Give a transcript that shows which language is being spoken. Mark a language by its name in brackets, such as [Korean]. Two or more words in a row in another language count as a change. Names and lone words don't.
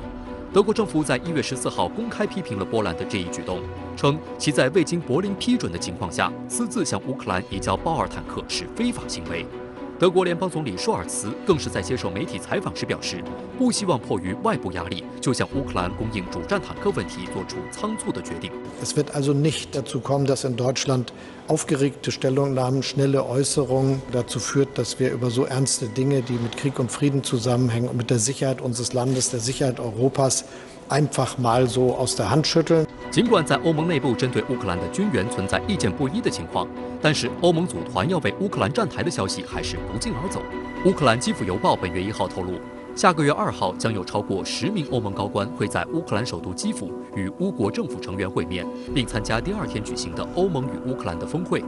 [Chinese] 德国政府在1月14号公开批评了波兰的这一举动，称其在未经柏林批准的情况下私自向乌克兰移交豹2坦克是非法行为。德国联邦总理舒尔茨更是在接受媒体采访时表示，不希望迫于外部压力就向乌克兰供应主战坦克问题做出仓促的决定。 [German] Es wird also nicht dazu kommen, dass in Deutschland aufgeregte Stellungnahmen, schnelle Äußerungen dazu führt, dass wir über so ernste Dinge, die mit Krieg und Frieden zusammenhängen und mit der Sicherheit unseres Landes, der Sicherheit Europas, einfach mal so aus der Hand schütteln。 [Chinese] 尽管在欧盟内部针对乌克兰的军援存在意见不一的情况，但是欧盟组团要为乌克兰站台的消息还是不胫而走。乌克兰基辅邮报本月1号透露，下个月2号将有超过10名欧盟高官会在乌克兰首都基辅与乌国政府成员会面，并参加第2天举行的欧盟与乌克兰的峰会。